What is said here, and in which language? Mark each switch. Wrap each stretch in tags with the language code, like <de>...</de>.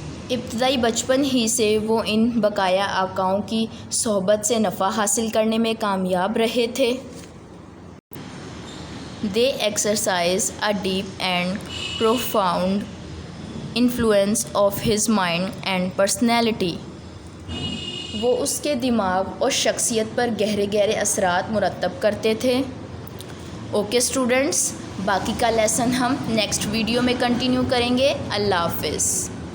<ur>ابتدائی بچپن ہی سے وہ ان بقایا آقاؤں کی صحبت سے نفع حاصل کرنے میں کامیاب رہے تھے.</ur> <en>They exercise a deep and profound influence of his mind and personality.</en> <ur>وہ اس کے دماغ اور شخصیت پر گہرے اثرات مرتب کرتے تھے. اوکے اسٹوڈنٹس، باقی کا لیسن ہم نیکسٹ ویڈیو میں کنٹینیو کریں گے. اللہ حافظ.</ur>